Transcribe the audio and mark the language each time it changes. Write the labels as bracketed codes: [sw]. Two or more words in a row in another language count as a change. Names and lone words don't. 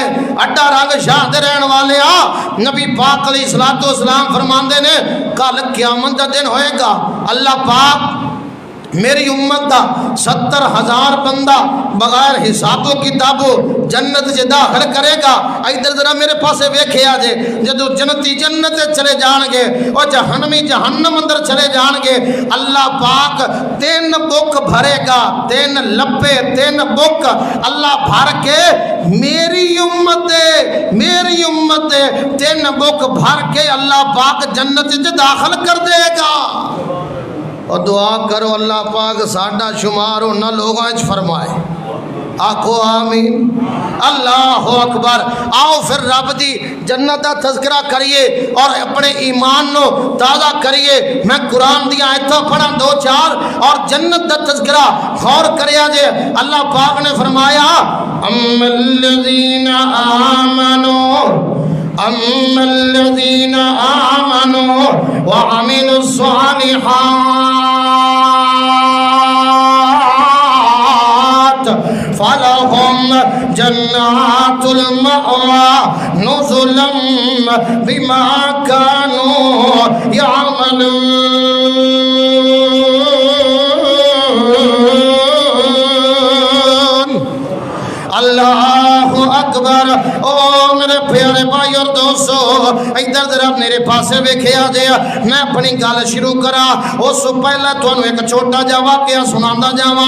[pa] اڈا رنگ شاہ دے رہن والے نبی پاک [ar] علیہ الصلوۃ والسلام [pa] فرماندے نے کل قیامت دا دن ہوئے گا، اللہ پاک میری امت دا 70,000 بندہ بغیر حساب و کتابو جنت سے داخل کرے گا۔ ادھر ذرا میرے پاسے ویکھے آجے، جدو جنتی جنت چلے جان گے اور جہنمی جہنم اندر چلے جان گے، اللہ پاک 3 بک بھرے گا، 3 لپے 3 بک اللہ بھر کے میری امت 3 بک بھر کے اللہ پاک جنت سے داخل کر دے گا۔ اور دعا کرو اللہ پاک ساڈا شمار انہاں لوگاں وچ فرمائے، آکھو آمین۔ [ar] اللہ اکبر۔ [pa] آؤ پھر رب دی جنت دا تذکرہ کریے اور اپنے ایمان نو تازہ کریے۔ میں قرآن دی آیتاں پڑھا 2-4 اور جنت دا تذکرہ غور کریا جے۔ اللہ پاک نے فرمایا [ar] اَمَّا الَّذِينَ آمَنُوا وَعَمِلُوا الصَّالِحَاتِ فَلَهُمْ جَنَّاتُ الْمَأْوَىٰ نُزُلًا بِمَا كَانُوا يَعْمَلُونَ۔ اللہ اکبر۔ [pa] او میرے پیارے بھائی اور دوستو، ادھر ذرا میرے پاسے ویکھے آ جائے، میں اپنی گل شروع کرا۔ اس سے پہلے تھانوں ایک چھوٹا جا واقعہ سنانا جاواں۔